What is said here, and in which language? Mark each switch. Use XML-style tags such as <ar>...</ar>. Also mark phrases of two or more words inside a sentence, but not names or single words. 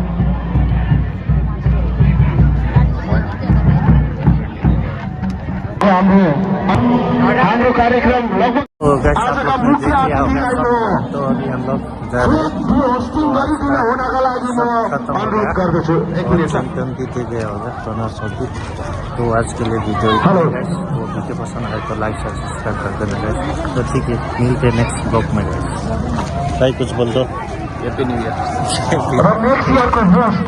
<ne>हाम्रो कार्यक्रम लगभग आजका मुख्य होस्टिङ गरिदिनु हुनका लागि म अनुरोध गर्दछु।</ne> <hi>एक मिनट जीते गया होगा रनर्स अप। तो आज के लिए वीडियो वो वीडियो पसंद आए तो लाइक और सब्सक्राइब कर देना गाइस। तो ठीक है, मिलते हैं</hi> <en>next vlog</en> <hi>में। भाई कुछ बोल दो।</hi> <en>happy new year. next year</en> <hi>को होस्ट</hi>